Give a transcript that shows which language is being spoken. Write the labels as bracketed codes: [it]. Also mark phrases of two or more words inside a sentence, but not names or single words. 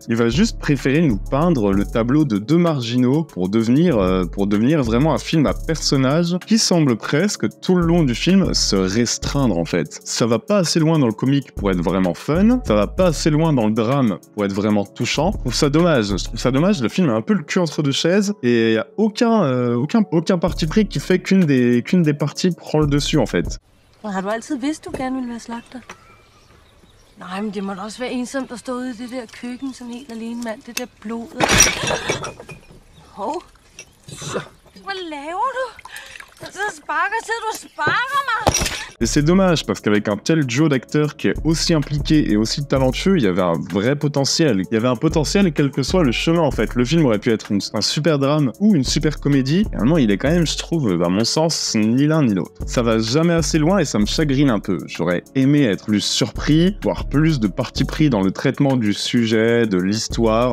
[fr] Il va juste préférer nous peindre le tableau de deux marginaux pour devenir vraiment un film à personnages qui semble presque tout le long du film se restreindre en fait. Ça va pas assez loin dans le comique pour être vraiment fun, ça va pas assez loin dans le drame pour être vraiment touchant. Je trouve ça dommage, le film a un peu le cul entre deux chaises et il y a aucun parti pris qui fait qu'une des parties prend le dessus en fait. [da] Har du altid vidst, du gerne ville være slagter? Nej, men det må da også være ensomt at stå ude i det der køkken sådan helt alene, mand. Det der blod. Hov. Hvad laver du? Du sparker mig! [fr] Et c'est dommage parce qu'avec un tel duo d'acteurs qui est aussi impliqué et aussi talentueux, il y avait un vrai potentiel. Il y avait un potentiel quel que soit le chemin en fait. Le film aurait pu être un super drame ou une super comédie. Et vraiment, il est quand même, je trouve, à mon sens, ni l'un ni l'autre. Ça va jamais assez loin et ça me chagrine un peu. J'aurais aimé être plus surpris, voir plus de parti pris dans le traitement du sujet, de l'histoire.